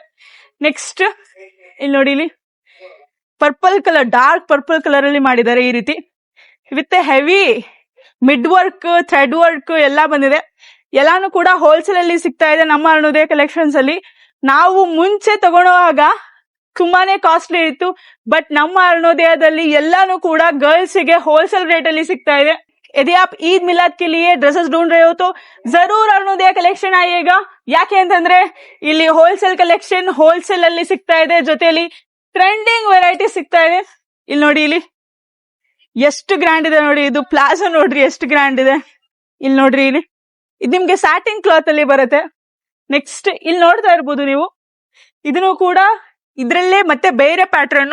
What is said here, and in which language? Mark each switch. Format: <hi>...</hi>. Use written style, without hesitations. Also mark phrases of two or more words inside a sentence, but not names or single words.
<kn>ನೆಕ್ಸ್ಟ್ ಇಲ್ಲಿ ನೋಡಿ, ಇಲ್ಲಿ</kn> <en>purple colour, dark purple colour</en> <kn>ಅಲ್ಲಿ ಮಾಡಿದ್ದಾರೆ ಈ ರೀತಿ,</kn> <en>with heavy mid work, thread work</en> <kn>ಎಲ್ಲ ಬಂದಿದೆ. ಎಲ್ಲಾನು ಕೂಡ ಹೋಲ್ಸೇಲ್ ಅಲ್ಲಿ ಸಿಗ್ತಾ ಇದೆ ನಮ್ಮ ಅರುಣೋದಯ ಕಲೆಕ್ಷನ್ಸ್ ಅಲ್ಲಿ. ನಾವು ಮುಂಚೆ ತಗೊಳ್ಳುವಾಗ ತುಂಬಾನೇ ಕಾಸ್ಟ್ಲಿ ಇತ್ತು. ಬಟ್ ನಮ್ಮ ಅರುಣೋದಯದಲ್ಲಿ ಎಲ್ಲಾನು ಕೂಡ ಗರ್ಲ್ಸ್ ಗೆ</kn> <en>wholesale rate</en> <kn>ಅಲ್ಲಿ ಸಿಗ್ತಾ ಇದೆ.</kn> <hi>यदि आप ईद मिलाद के लिए ड्रेसेस ढूंढ रहे हो तो जरूर अरुणोदय कलेक्शन आइएगा.</hi> <kn>ಯಾಕೆ ಅಂತಂದ್ರೆ ಇಲ್ಲಿ</kn> <en>wholesale collection wholesale</en> <kn>ಅಲ್ಲಿ ಸಿಗ್ತಾ ಇದೆ, ಜೊತೆಲಿ</kn> <en>trending variety</en> <kn>ಸಿಗ್ತಾ ಇದೆ. ಇಲ್ಲಿ ನೋಡಿ, ಇಲ್ಲಿ ಎಷ್ಟು ಗ್ರ್ಯಾಂಡ್ ಇದೆ ನೋಡಿ. ಇದು ಪ್ಲಾಜೋ ನೋಡ್ರಿ ಎಷ್ಟು ಗ್ರ್ಯಾಂಡ್ ಇದೆ. ಇಲ್ಲಿ ನೋಡ್ರಿ, ಇಲ್ಲಿ ಇದು ನಿಮ್ಗೆ</kn> <en>satin cloth</en> <kn>ಅಲ್ಲಿ ಬರುತ್ತೆ. ನೆಕ್ಸ್ಟ್ ಇಲ್ಲಿ ನೋಡ್ತಾ ಇರ್ಬೋದು ನೀವು, ಇದನ್ನು ಕೂಡ ಇದ್ರಲ್ಲೇ ಮತ್ತೆ ಬೇರೆ ಪ್ಯಾಟರ್ನ್.</kn>